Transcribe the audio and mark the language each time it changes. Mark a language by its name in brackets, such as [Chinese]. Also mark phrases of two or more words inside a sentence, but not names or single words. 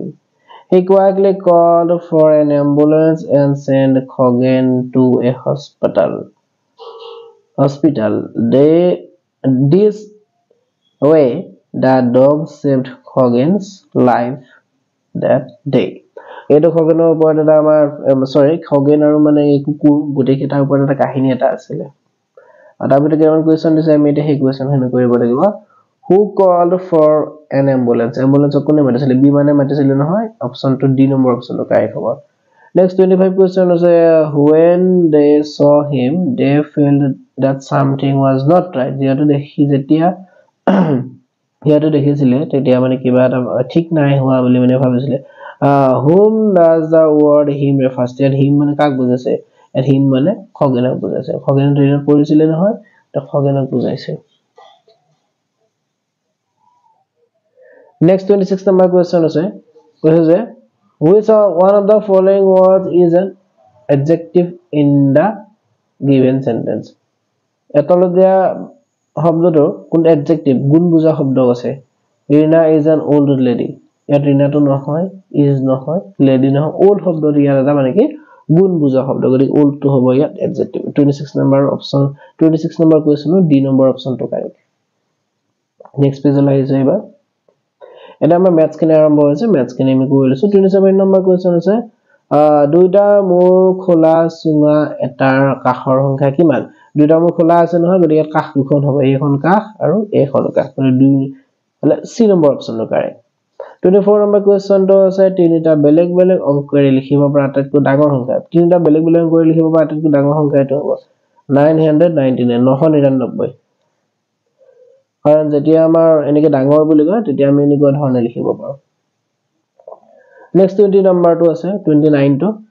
[English] He quickly called for an ambulance and sent Hogan to a hospital. This way, the dog saved Hogan's life that day. [Assamese] এইটো খগেনৰ ওপৰত এটা আমাৰ খগেন আৰু মানে এই কুকুৰ গোটেই কেইটাৰ ওপৰত এটা কাহিনী এটা আছিল আৰু তাৰ ভিতৰত কেইটামান কোৱেশ্চন দিছে আমি এটা সেই কোৱেশ্চন হেনে কৰিব লাগিব [English] who called for an ambulance [Assamese] কোনে মাতিছিল বি মানে মাতিছিল নহয় অপচন টু ডি নম্বৰ অপচনটো কাৰেক্ট হ'ব নেক্সট 25 কোৱেশ্চন আছে [English] when they saw him they felt that something was not right [Assamese] যেতিয়া দেখিছিলে তেতিয়া মানে কিবা এটা ঠিক নাই হোৱা বুলি মানে ভাবিছিলে [English] whom does the word him refers to him [Assamese] মানে কাক বুজাইছে him মানে খগেনক বুজাইছে খগেন ট্ৰেইনত পঢ়িছিলে নহয় তো খগেনক বুজাইছে [English] next 26 number question [Assamese] আছে কৈছে [English] which one of the following words is an adjective in the given sentence [Assamese] এতলদিয়া শব্দটো কোন adjective গুণ বুজা শব্দ আছে [English] Rina is an old lady [Assamese] ইয়াত ৰিনাটো নহয় is নহয় lady নহয় old শব্দটো ইয়াত এটা মানে কি গুণ বুজা শব্দ গতিকে old টো হ'ব ইয়াত adjective [English] 26 number option 26 number question [Assamese] ডি নম্বৰ অপচনটো [English] correct next page [Assamese] আহিছে এবাৰ এটা আমাৰ ম্যাথছ কিনে আৰম্ভ হৈছে ম্যাথছ কিনে আমি কৰি লৈছো 27 নম্বৰ কোৱেশ্চন আছে দুইটা মোৰ খোলা সুঙা এটাৰ কাখৰ সংখ্যা কিমান দুইটা মোৰ খোলা আছে নহয় গতিকে কাখ দুখন হ'ব এইখন কাখ আৰু এইখন কাখ মানে দুই হলে সি নম্বৰ অপচনটো কাৰেক্ট 24 নম্বৰ কোৱেশ্চনটো আছে তিনিটা বেলেগ বেলেগ অংকৰে লিখিব পৰা আটাইতকৈ ডাঙৰ সংখ্যা তিনিটা বেলেগ বেলেগ অংকৰে লিখিব পৰা আটাইতকৈ ডাঙৰ সংখ্যা এইটো হ'ব 999 কাৰণ যেতিয়া আমাৰ এনেকে ডাঙৰ বুলি কয় তেতিয়া আমি এনেকুৱা ধৰণে লিখিব পাৰো নেক্সট 20 নম্বৰটো আছে 29 টো